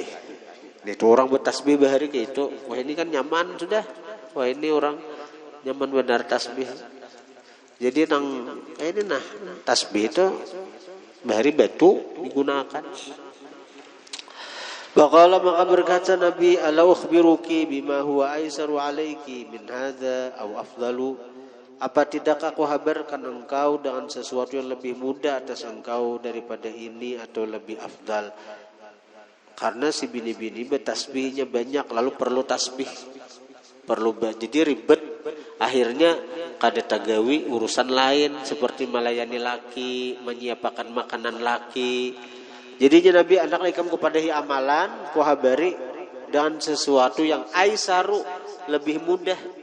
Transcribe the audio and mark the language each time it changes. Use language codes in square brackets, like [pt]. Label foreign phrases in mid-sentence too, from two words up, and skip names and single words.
[bjn] Itu orang bertasbih bahari kayak itu. Wah ini kan nyaman sudah. Wah ini orang nyaman benar tasbih. Jadi ini tasbih itu bahari batu digunakan. [id] Waqala maka berkata Nabi, [ar] "Ala ukhbiruki bima huwa aisaru alayki min hadza aw afdalu?" [id] Apa tidak aku habarkan engkau dengan sesuatu yang lebih mudah atas engkau daripada ini atau lebih afdal? [bjn] Karena si bini-bini bertasbihnya banyak lalu perlu tasbih. Jadi ribet. Akhirnya kada tagawi urusan lain seperti melayani laki, menyiapkan makanan laki. Jadinya Nabi anak ikam kepadahi amalan ku habari dengan sesuatu yang aisaru lebih mudah.